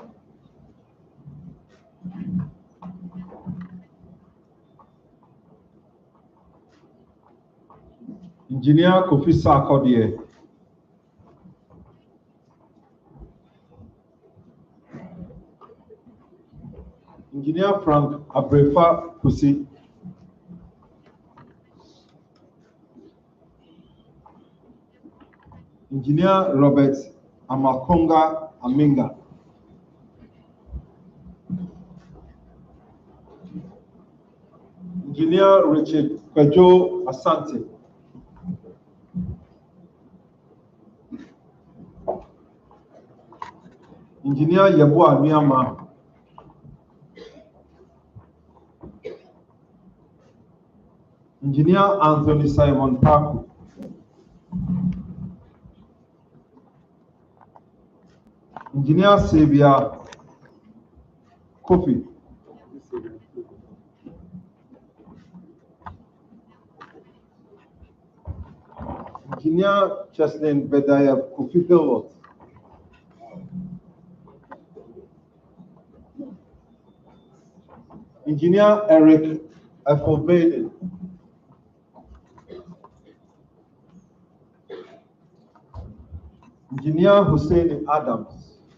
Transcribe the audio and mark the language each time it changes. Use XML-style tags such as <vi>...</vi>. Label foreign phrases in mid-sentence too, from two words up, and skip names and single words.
<en>Engineer Kofi Sarkodie. Engineer Frank Abrefa Kusi. Engineer Robert Amakonga Aminga. Engineer Richard Kwejo Asante. Engineer Yabua Miyama. Engineer Anthony Simon Paku. Engineer Xavier Kofi. Engineer Cheslin Bedaya Kofi Philbot. Engineer Eric Efobede. Engineer Hussein Adams.</en>